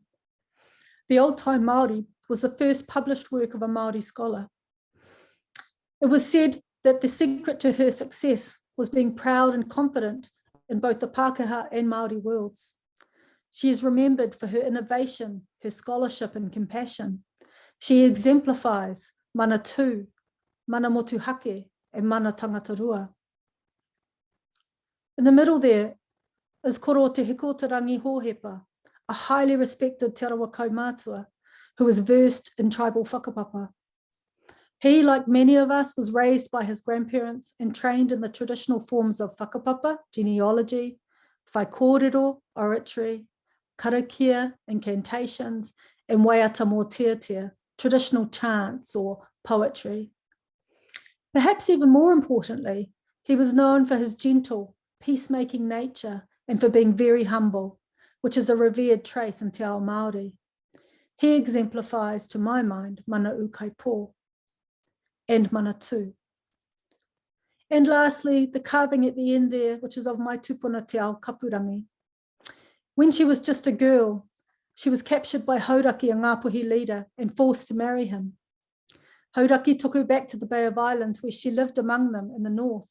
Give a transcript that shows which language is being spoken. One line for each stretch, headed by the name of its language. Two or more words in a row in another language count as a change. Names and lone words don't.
English: The Old Time Māori was the first published work of a Māori scholar. It was said that the secret to her success was being proud and confident in both the Pākehā and Māori worlds. She is remembered for her innovation, her scholarship and compassion. She exemplifies
Māori: mana tū, mana motuhake,
English: and
Māori: mana tangata rua.
English: In the middle there is Koro Te Hiko Te Rangi Hōhepa, a highly respected Te Arawa kaumātua who was versed in tribal whakapapa. He, like many of us, was raised by his grandparents and trained in the traditional forms of whakapapa, genealogy, whaikōrero, oratory, karakia, incantations, and
Māori: waiata mō tiatia,
English: traditional chants or poetry. Perhaps even more importantly, he was known for his gentle, peacemaking nature and for being very humble, which is a revered trait in
Māori: Te Ao Māori.
English: He exemplifies, to my mind,
Māori: mana ukaipo and mana tū.
English: And lastly, the carving at the end there, which is of my tupuna Te Ao Kapurangi. When she was just a girl, she was captured by Hauraki, a Ngāpuhi leader, and forced to marry him. Hauraki took her back to the Bay of Islands, where she lived among them in the north.